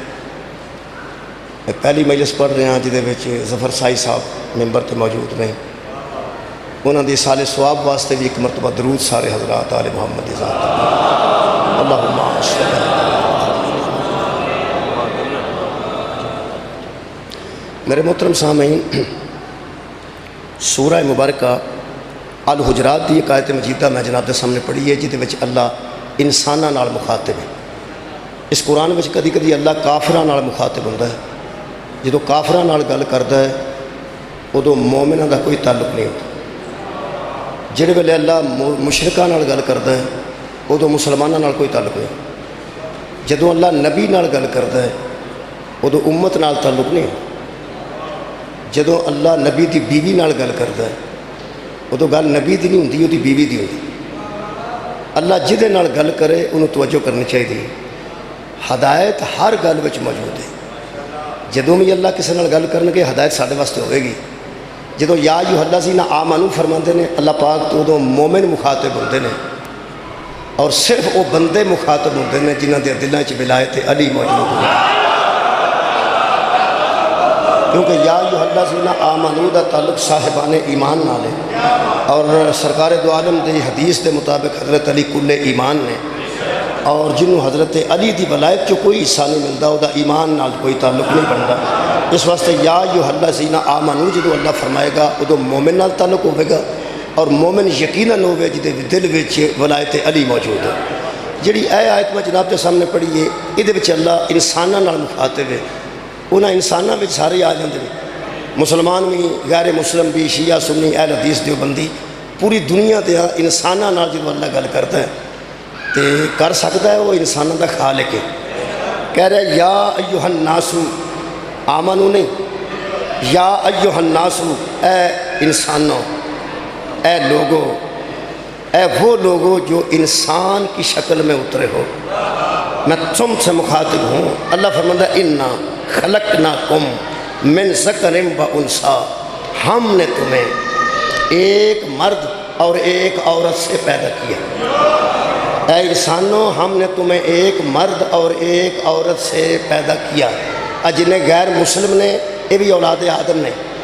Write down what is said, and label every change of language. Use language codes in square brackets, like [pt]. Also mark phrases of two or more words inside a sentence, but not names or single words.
[pa] پہلی مجلس پڑھ رہے ہیں جدے وچ ظفر سائی صاحب ممبر تے موجود نہیں انہوں نے سال ثواب واسطے بھی ایک مرتبہ درود سارے حضرات آل محمد ذات [ar] اللہم صلی [pa] میرے محترم سامعین سورہ مبارکہ الحجرات دی ایک آیت مجیدہ میں جناب دے سامنے پڑھی ہے جدے وچ اللہ انساناں نال مخاطب ہے اس قرآن وچ کدی کدی اللہ کافراں نال مخاطب ہوندا ہے جدوں کافراں نال گل کردا ہے ادوں مومناں دا کوئی تعلق نہیں ہوتا جڑے ویلے اللہ مشرکاں نال گل کردا ہے ادوں مسلماناں نال کوئی تعلق نہیں جدوں اللہ نبی نال گل کردا ہے ادوں امت نال تعلق نہیں جدوں اللہ نبی دی بیوی نال گل کردا ہے ادوں گل نبی دی نہیں ہوندی اودی بیوی دی ہوندی اللہ جدے نال گل کرے انہوں توجہ کرنی چاہیے ہدایت ہر گل وچ موجود ہے جدوں بھی اللہ کسی نال گل کرنگے ہدایت ساڈے واسطے ہوئے گی جدو [ar] یا ایھا الذین آمنوا [pa] فرماندے نے اللہ پاک تو ادو مومن مخاطب ہوندے نے اور صرف وہ بندے مخاطب ہوندے نے جنہاں دے دلاں وچ ولایت علی موجود ہے کیونکہ [ar] یا ایھا الذین آمنوا [pa] دا تعلق صاحبان ایمان نال ہے اور سرکار دو عالم دی حدیث دے مطابق حضرت علی کل ایمان نے اور جنہوں حضرت علی دی ولایت چو کوئی حصہ نہیں ملتا وہ دا ایمان نال کوئی تعلق نہیں بنتا اس واسطے [ar] یا ایھا الذین [pa] آمنوا جدو اللہ فرمائے گا ادو مومن نال تعلق ہوئے گا اور مومن یقیناً ہوئے جدے دل وچ ولایت علی موجود ہے جڑی اے آیت میں جناب کے سامنے پڑھی ہے ادھے وچ اللہ انساناں نال مخاطب ہے انہاں انساناں وچ سارے آ جاندے مسلمان بھی غیر مسلم بھی شیعہ سنی اہل حدیث دیوبندی پوری دنیا تے انساناں نال جدو اللہ گل کرتا ہے تے کر سکتا ہے وہ انسانوں دا خالق ہے کہہ رہے [ar] یا ایھا الناس آمنو [pa] نہیں [ar] یا ایھا الناس [ur] اے انسانوں اے لوگوں اے وہ لوگوں جو انسان کی شکل میں اترے ہو میں تم سے مخاطب ہوں اللہ فرماتا ہے [ar] انا خلقناکم من ذکر و انثی [ur] ہم نے تمہیں ایک مرد اور ایک عورت سے پیدا کیا اے انسانوں ہم نے تمہیں ایک مرد اور ایک عورت سے پیدا کیا جنہیں غیر مسلم نے یہ بھی اولاد آدم نے